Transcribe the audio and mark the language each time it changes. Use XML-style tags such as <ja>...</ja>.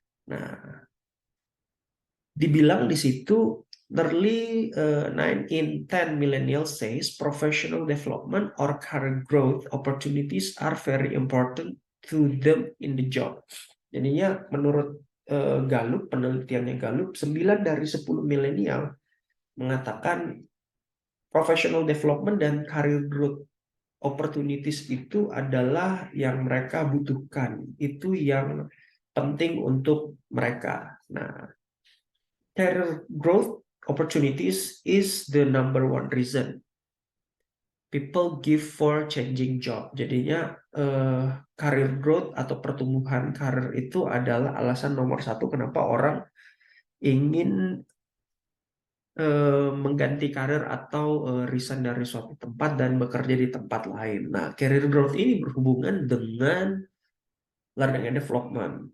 <id>Nah, dibilang di situ</id> <en>nearly 9 in 10 millennials says professional development or career growth opportunities are very important to them in the job.</en> <id>Jadinya menurut Gallup, penelitiannya Gallup, 9 dari 10 milenial mengatakan professional development dan career growth opportunities itu adalah yang mereka butuhkan, itu yang penting untuk mereka.</id> <en>Nah, career growth opportunities is the number one reason people give for changing job.</en> <id>Jadinya career growth atau pertumbuhan karir itu adalah alasan nomor satu kenapa orang ingin mengganti karir atau resign dari suatu tempat dan bekerja di tempat lain. Nah, career growth ini berhubungan dengan learning and development.</id>